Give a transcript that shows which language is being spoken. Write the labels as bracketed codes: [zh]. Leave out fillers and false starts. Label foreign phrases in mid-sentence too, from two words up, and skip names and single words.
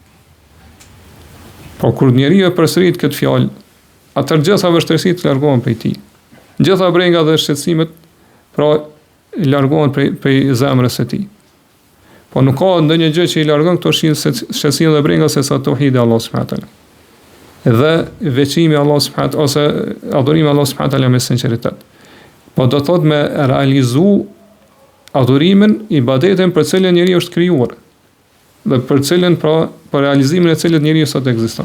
[sq] Po kur njeriu e përsërit këtë fjalë, atëherë gjitha vështirësitë largohen prej tij. Gjitha brengat dhe shqetësimet pra largohen prej zemrës së tij. Po nuk ka ndonjë gjë që i largon këto shqetësime dhe brengat se sa tauhidi Allah [ar] سبحانه وتعالى. [sq] Dhe veçimi Allah subhanahu ose adhurimi Allah [ar] سبحانه وتعالى [sq] me sinqeritet. Po do thot me realizu adhurimin, ibadetin për cilën njeriu është krijuar dhe për cilën pra për realizimin e cilit njeriu sot ekziston.